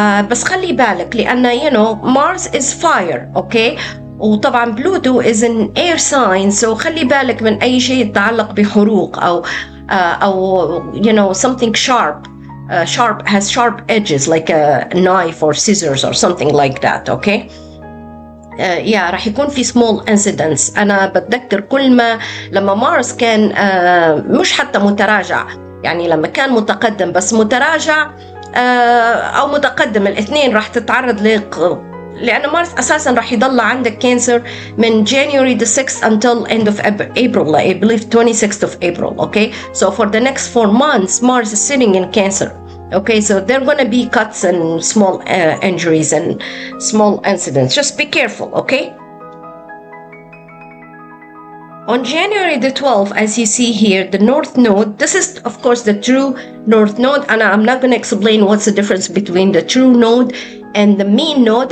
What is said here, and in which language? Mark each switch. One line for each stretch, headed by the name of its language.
Arabic: بس خلي بالك لأن
English: Mars is fire،
Arabic: okay. وطبعا بلوتو
English: is an air sign، so
Arabic: خلي بالك من أي شيء يتعلق بحروق أو
English: something sharp has sharp edges like a knife or scissors or something like that، okay.
Arabic: راح يكون في small incidents. أنا بتذكر كل ما لما مارس كان مش حتى متراجع، يعني لما كان متقدم بس متراجع أو متقدم، الاثنين راح تتعرض لأن مارس أساساً راح يضل عندك كانسر من January the 6th until end of April,
English: I believe 26th of April,
Arabic: okay?
English: So for the next 4 months, Mars is sitting in Cancer, okay? So there are going to be cuts and small injuries and small incidents. Just be careful, okay? On January the 12th, as you see here, the North Node, this is of course the true North Node, and I'm not going to explain what's the difference between the true node and the mean node.